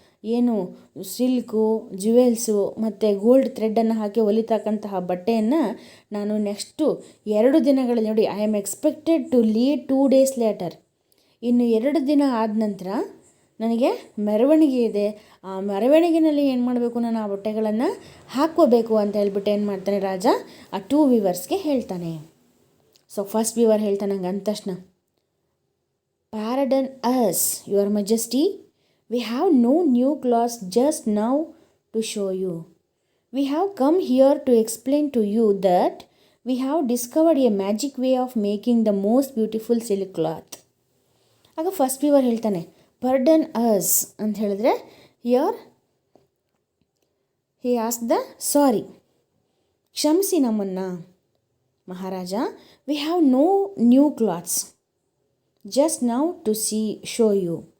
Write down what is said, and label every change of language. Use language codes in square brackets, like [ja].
[kn] ಏನು silk, jewels ಮತ್ತು gold ಥ್ರೆಡ್ಡನ್ನು ಹಾಕಿ ಹೊಲಿತಕ್ಕಂತಹ ಬಟ್ಟೆಯನ್ನು ನಾನು ನೆಕ್ಸ್ಟು 2 ದಿನಗಳಲ್ಲಿ, ನೋಡಿ, [en] I am expected to lead 2 days later, [kn] ಇನ್ನು 2 ದಿನ ಆದ ನಂತರ ನನಗೆ ಮೆರವಣಿಗೆ ಇದೆ. ಆ ಮೆರವಣಿಗೆಯಲ್ಲಿ ಏನು ಮಾಡಬೇಕು, ನಾನು ಆ ಬಟ್ಟೆಗಳನ್ನು ಹಾಕ್ಕೋಬೇಕು ಅಂತ ಹೇಳ್ಬಿಟ್ಟು ಏನು ಮಾಡ್ತಾನೆ ರಾಜ ಆ 2 ವೀವರ್ಸ್ಗೆ ಹೇಳ್ತಾನೆ. ಸೊ ಫಸ್ಟ್ ವೀವರ್ ಹೇಳ್ತಾನೆ ಹಂಗೆ ಅಂದ ತಕ್ಷಣ, [en] "Pardon us, your majesty, we have no new clothes just now to show you. We have come here to explain to you that we have discovered a magic way of making the most beautiful silk cloth." [kn] ಆಗ first Weaver ಹೇಳ್ತಾನೆ [en] "Pardon us" [kn] ಅಂತ ಹೇಳಿದ್ರೆ [en] here he ask the sorry, [kn] ಕ್ಷಮಿಸಿ ನಮ್ಮನ್ನು ಮಹಾರಾಜ. [en] We have no new clothes just now to show you.